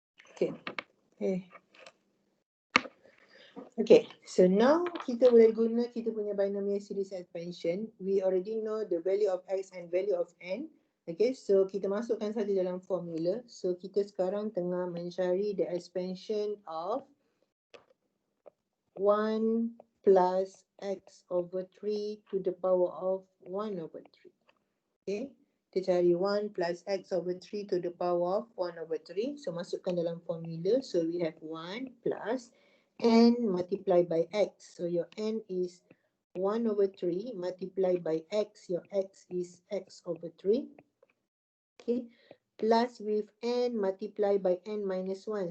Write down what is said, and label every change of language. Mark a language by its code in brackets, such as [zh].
[ms] Okay. Okay, so now kita boleh guna kita punya binomial series expansion. [en] We already know the value of x and value of n. [ms] Okay, so kita masukkan saja dalam formula. [en] So kita sekarang tengah mencari the expansion of 1 plus x over 3 to the power of 1 over 3. Okay, kita cari 1 plus x over 3 to the power of 1 over 3. [ms] So masukkan dalam formula. [en] So we have 1 plus n multiplied by x. So your n is 1 over 3 multiplied by x. Your x is x over 3. Okay, plus with n multiplied by n minus 1.